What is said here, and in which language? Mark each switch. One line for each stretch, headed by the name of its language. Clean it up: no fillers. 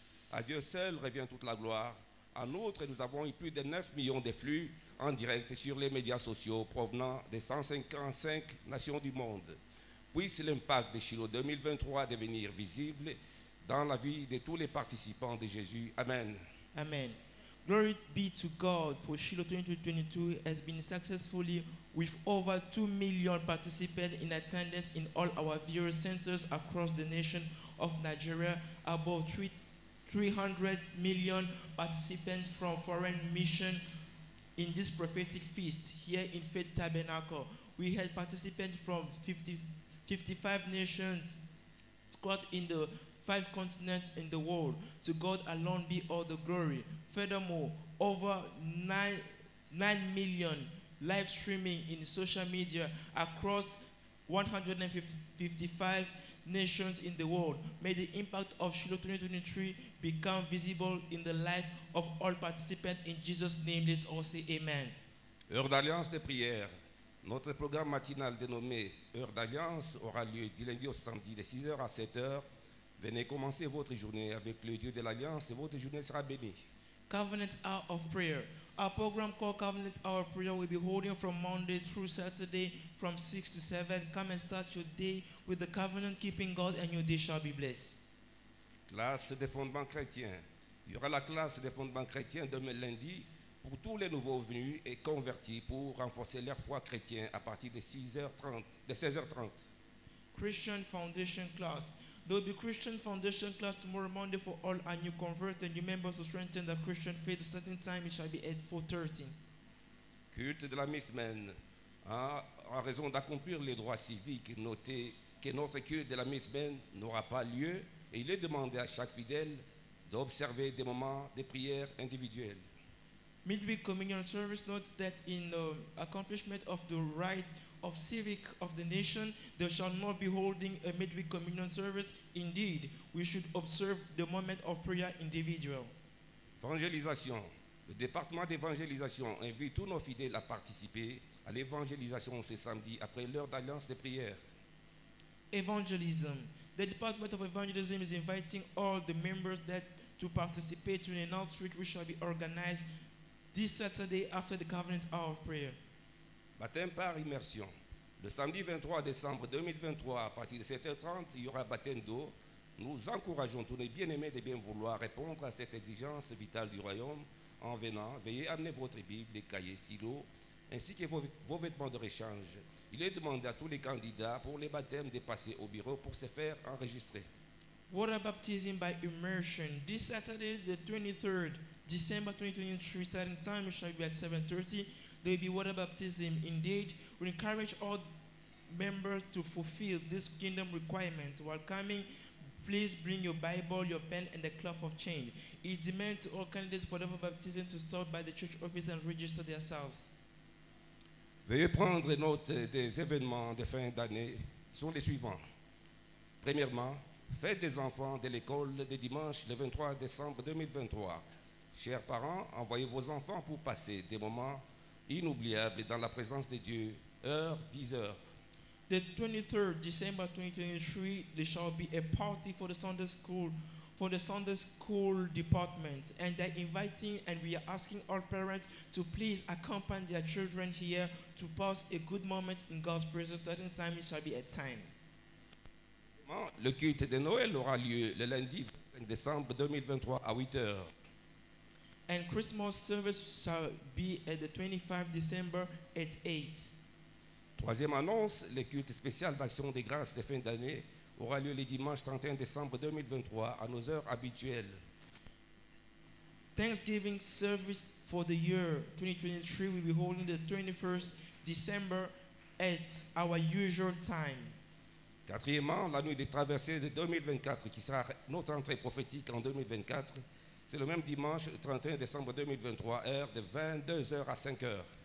French: À Dieu seul revient toute la gloire. En outre, nous avons eu plus de 9 millions de flux en direct sur les médias sociaux provenant des 155 nations du monde. Puisse l'impact de Shiloh 2023 devenir visible dans la vie de tous les participants de Jésus. Amen. Amen.
English: Glory be to God for Shiloh 2022 has been successfully with over 2 million participants in attendance in all our various centers across the nation of Nigeria, about 300 million participants from foreign mission in this prophetic feast here in Faith Tabernacle. We had participants from 55 nations squad in the 5 continents in the world. To God alone be all the glory. Furthermore, over 9 million live streaming in social media across 155 nations in the world. May the impact of Shiloh 2023 become visible in the life of all participants. In Jesus' name, let's all say amen.
French: Heure d'alliance de prière. Notre programme matinal dénommé Heure d'alliance aura lieu du lundi au samedi de 6h à 7h. Venez commencer votre journée avec le Dieu de l'Alliance et votre journée sera bénie.
English: Covenant Hour of Prayer. Our program called Covenant Hour of Prayer will be holding from Monday through Saturday from 6 to 7. Come and start your day with the covenant keeping God and your day shall be blessed.
French: Classe des fondements chrétiens. Il y aura la classe des fondements chrétiens demain lundi pour tous les nouveaux venus et convertis pour renforcer leur foi chrétienne à partir de 16h30.
English: Christian Foundation Class. There will be Christian Foundation class tomorrow Monday for all our new converts and new members to strengthen the Christian faith. The starting time it shall be at 4:30.
French: Culte de la mi-semaine. En raison d'accomplir les droits civiques, notez que notre culte de la mi-semaine n'aura pas lieu et il est demandé à chaque fidèle d'observer des moments de prière individuels.
English: Midweek Communion Service notes that in accomplishment of the right of civic of the nation, they shall not be holding a midweek communion service. Indeed, we should observe the moment of prayer individual.
French: Évangélisation. Le département d'évangélisation invite tous nos fidèles à participer à l'évangélisation ce samedi après l'heure d'alliance de prière.
English: Evangelism. The Department of Evangelism is inviting all the members to participate in an outreach which shall be organized this Saturday after the Covenant Hour of Prayer.
French: Baptême par immersion. Le samedi 23 décembre 2023, à partir de 7h30, il y aura baptême d'eau. Nous encourageons tous les bien-aimés de bien vouloir répondre à cette exigence vitale du royaume. En venant, veuillez amener votre Bible, des cahiers, stylos, ainsi que vos vêtements de rechange. Il est demandé à tous les candidats pour les baptêmes de passer au bureau pour se faire enregistrer.
English: Water baptism by immersion. This Saturday, the 23rd December 2023, starting time shall be at 7:30. There will be water baptism. Indeed, we encourage all members to fulfill this kingdom requirement. While coming, please bring your Bible, your pen, and the cloth of change. It demands to all candidates for water baptism to stop by the church office and register themselves.
French: Veuillez prendre note des événements de fin d'année. Sont les suivants. Premièrement, fête des enfants de l'école de dimanche le 23 décembre 2023. Chers parents, envoyez vos enfants pour passer des moments inoubliable dans la présence de Dieu. Heure 10h.
English: The 23rd December 2023, there shall be a party for the Sunday school department, and they're inviting and we are asking all parents to please accompany their children here to pass a good moment in God's presence. Starting time it shall be at 10.
French: Le culte de Noël aura lieu le lundi 25 décembre 2023 à 8h.
English: And Christmas service shall be at the 25th December at 8.
French: Troisième annonce, le culte spécial d'action des grâces de fin d'année aura lieu le dimanche 31 décembre 2023 à nos heures habituelles.
English: Thanksgiving service for the year 2023 will be holding the 21st December at our usual time.
French: Quatrièmement, la nuit des traversées de 2024, qui sera notre entrée prophétique en 2024, c'est le même dimanche, 31 décembre 2023, heure de 22h à 5h.